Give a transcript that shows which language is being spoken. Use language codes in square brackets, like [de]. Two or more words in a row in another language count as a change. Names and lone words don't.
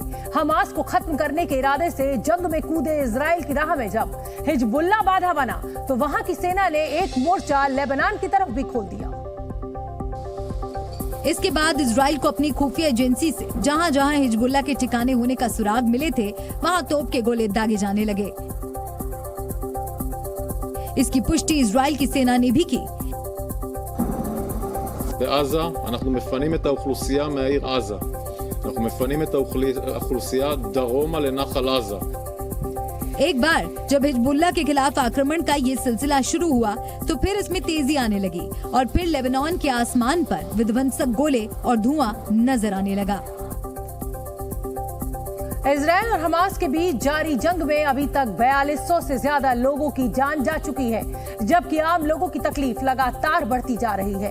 [hi] हमास को खत्म करने के इरादे से जंग में कूदे इजराइल की राह में जब हिजबुल्लाह बाधा बना, तो वहां की सेना ने एक मोर्चा लेबनान की तरफ भी खोल दिया। इसके बाद इजराइल को अपनी खुफिया एजेंसी से जहां जहां हिजबुल्लाह के ठिकाने होने का सुराग मिले थे, वहां तोप के गोले दागे जाने लगे। इसकी पुष्टि इजराइल की सेना ने भी की। [he] בעזה אנחנו מפנים את האוכלוסייה מהעיר עזה. אנחנו מפנים את האוכלוסייה דרומה לנחל עזה. [hi] एक बार जब हिजबुल्लाह के खिलाफ आक्रमण का ये सिलसिला शुरू हुआ तो फिर इसमें तेजी आने लगी और फिर लेबनान के आसमान पर विध्वंसक गोले और धुआं नजर आने लगा। इजराइल और हमास के बीच जारी जंग में अभी तक 4200 से ज्यादा लोगों की जान जा चुकी है, जबकि आम लोगों की तकलीफ लगातार बढ़ती जा रही है।